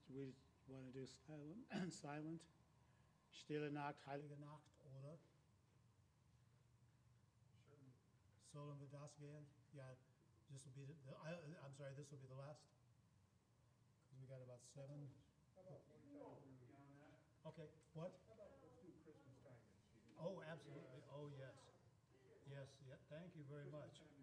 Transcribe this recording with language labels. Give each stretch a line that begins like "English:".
English: We want to do silent, silent.
German: Stille Nacht, Heilige Nacht, oder? Sollen wir das gehen?
English: Yeah, this will be I'm sorry, this will be the last. Because we got about 7. Okay, what? Oh, absolutely. Oh, yes. Yes, yeah. Thank you very much.